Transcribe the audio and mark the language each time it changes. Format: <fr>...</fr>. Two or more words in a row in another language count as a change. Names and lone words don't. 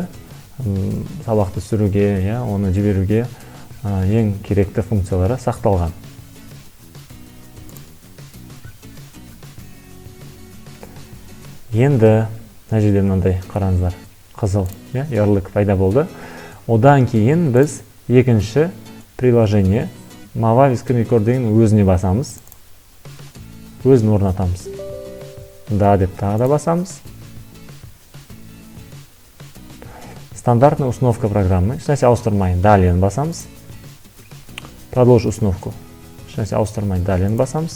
<kk>Сабақты түсіруге, оны жіберуге ең керекті функциялары сақталған. Енді мына жерде мынандай қараңыздар, қызыл ярлык пайда болды. Одан кейін біз екінші приложение Mava screen record деген өзіне басамыз. Өзін орнатамыз. Да деп тағы да басамыз.</kk> <ru>Стандартная установка программы.</ru> <kk>Ешнәрсе ауыстырмай далее басамыз.</kk> <ru>Продолжить установку.</ru> <kk>Ешнәрсе ауыстырмай далее басамыз.</kk>